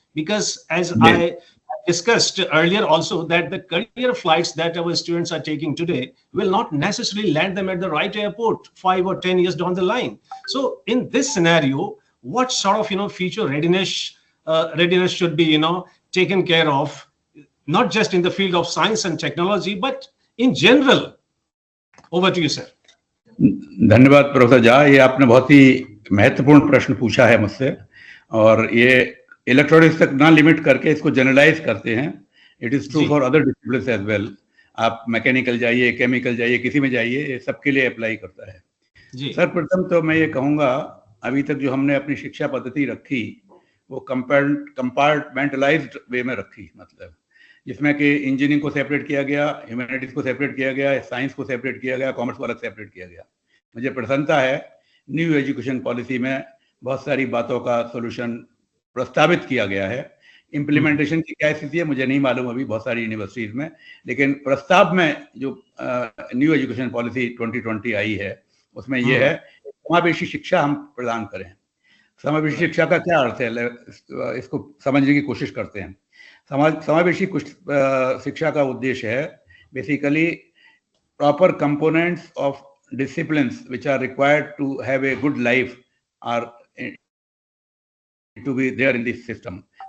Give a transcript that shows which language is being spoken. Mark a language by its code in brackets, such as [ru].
[en] Because as I discussed earlier also, that the career flights that our students are taking today will not necessarily land them at the right airport 5 or 10 years down the line. So in this scenario, what sort of future readiness should be taken care of, not just in the field of science and technology, but in general? Over to you, sir. [hi] धन्यवाद professor Jha, ये आपने बहुत ही महत्वपूर्ण प्रश्न पूछा है मुझसे, और ये इलेक्ट्रॉनिक्स तक ना लिमिट करके इसको जनरलाइज करते हैं। [en] It is true for other disciplines as well. [hi] आप मैकेनिकल जाइए, केमिकल जाइए, किसी में जाइए, ये सबके लिए अप्लाई करता है जी। सर, प्रथम तो मैं ये कहूँगा, अभी तक जो हमने अपनी शिक्षा पद्धति रखी वो कंपार्टमेंटलाइज्ड वे में रखी, मतलब जिसमें कि इंजीनियरिंग को सेपरेट किया गया, ह्यूमैनिटीज को सेपरेट किया गया, साइंस को सेपरेट किया गया, कॉमर्स को अलग सेपरेट किया गया। मुझे प्रसन्नता है न्यू एजुकेशन पॉलिसी में बहुत सारी बातों का सोल्यूशन प्रस्तावित किया गया है। इम्प्लीमेंटेशन की क्या स्थिति है मुझे नहीं मालूम अभी बहुत सारी यूनिवर्सिटीज में, लेकिन प्रस्ताव में जो न्यू एजुकेशन पॉलिसी 2020 आई है उसमें यह है समावेशी शिक्षा हम प्रदान करें। समावेशी शिक्षा का क्या अर्थ है, इसको समझने की कोशिश करते हैं। समावेशी शिक्षा का उद्देश्य है [en] Basically proper components of disciplines which are required to have a good life are to be there in this system.